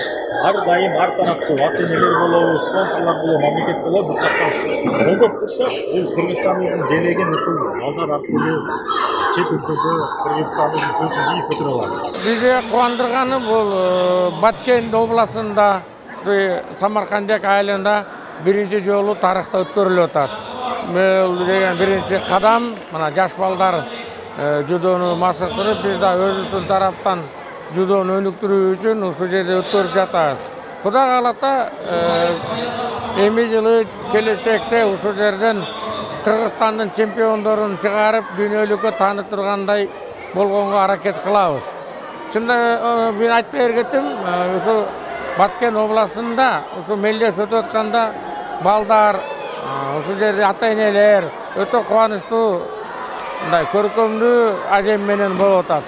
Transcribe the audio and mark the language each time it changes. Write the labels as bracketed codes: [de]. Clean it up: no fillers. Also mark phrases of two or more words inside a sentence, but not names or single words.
[ky] Ар дайым ар тараптуу ата-энелер болобу, спонсорлор болобу, мамлекет болобу, бул жактан колдоп турсак, бул Кыргызстандын желегин ушул балдар аркылуу чет өлкөдө Кыргызстандын көзүн ийи көтөрө алабыз. Бизди кубандырганы бул Баткен областында Самаркандек айылында биринчи жолу тарыхта өткөрүлүп атат. Бул деген биринчи кадам, мына жаш балдар дзюдону машыктырып биз де өзүмүздүн тараптан дзюдону өнүктүрүү үчүн ушул жерде өткөрүп жатабыз. Кудай кааласа, эми жылы келечекте ушул жерден Кыргызстандын чемпиондорун чыгарып дүйнөлүккө тааныштыргандай болгонго аракет кылабыз. Чында мен айтып бергенdim, ушу Баткен областында, ушу мелдеш өтүп атканда балдар, ушул жерде ата-энелер өтө кубанычтуу, мындай көркөмдүү ажем менен болуп атат.